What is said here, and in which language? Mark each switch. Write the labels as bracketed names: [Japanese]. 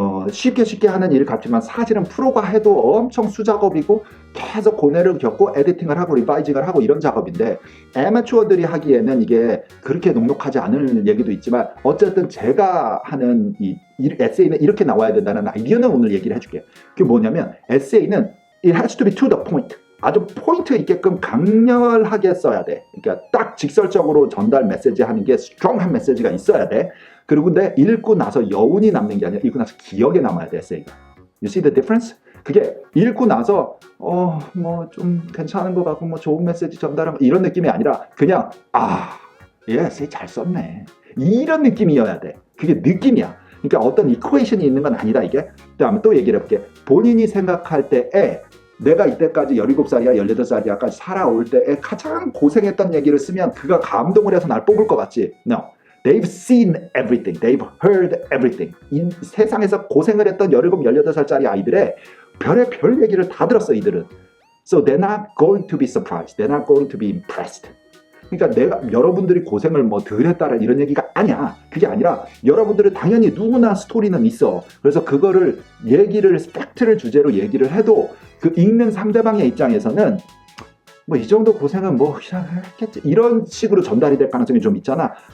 [Korean] 쉽게 하는 일 같지만 사실은 프로가 해도 엄청 수작업이고 계속 고뇌를 겪고 에디팅을 하고 리바이징을 하고 이런 작업인데 애매추어들이 하기에는 이게 그렇게 녹록하지 않을 얘기도 있지만 어쨌든 제가 하는 이 에세이는 이렇게 나와야 된다는 아이디어는 오늘 얘기를 해줄게요. 그게 뭐냐면 에세이는 [English] it has to be to the point. [Korean] 아주 포인트 있게끔 강렬하게 써야 돼. 그러니까 딱 직설적으로 전달 메시지 하는 게 스트롱한 메시지가 있어야 돼. 그리고 근데 읽고 나서 여운이 남는 게 아니라 읽고 나서 기억에 남아야 돼, 에세이가. [English] You see the difference? [Korean] 그게 읽고 나서 뭐 좀 괜찮은 것 같고 뭐 좋은 메시지 전달한 이런 느낌이 아니라 그냥 얘 에세이 잘 썼네. 이런 느낌이어야 돼. 그게 느낌이야. 그러니까 어떤 이퀘이션이 있는 건 아니다 이게. 그다음에 또 얘기를 해볼게. 본인이 생각할 때에 내가 이때까지 17살이야 18살이야까지 살아올 때에 가장 고생했던 얘기를 쓰면 그가 감동을 해서 날 뽑을 것 같지? [English] No. They've seen everything. They've heard everything. [Korean] 이 세상에서 고생을 했던 17, 18살짜리 아이들의 별의별 얘기를 다 들었어 이들은. [English] So they're not going to be surprised. They're not going to be impressed. [Korean] 그러니까 여러분들이 고생을 뭐 덜 했다라 이런 얘기가 아니야. 그게 아니라 여러분들은 당연히 누구나 스토리는 있어. 그래서 그거를 얘기를 팩트를 주제로 얘기를 해도 그 읽는 상대방의 입장에서는 뭐 이 정도 고생은 뭐 그냥 했겠지 이런 식으로 전달이 될 가능성이 좀 있잖아.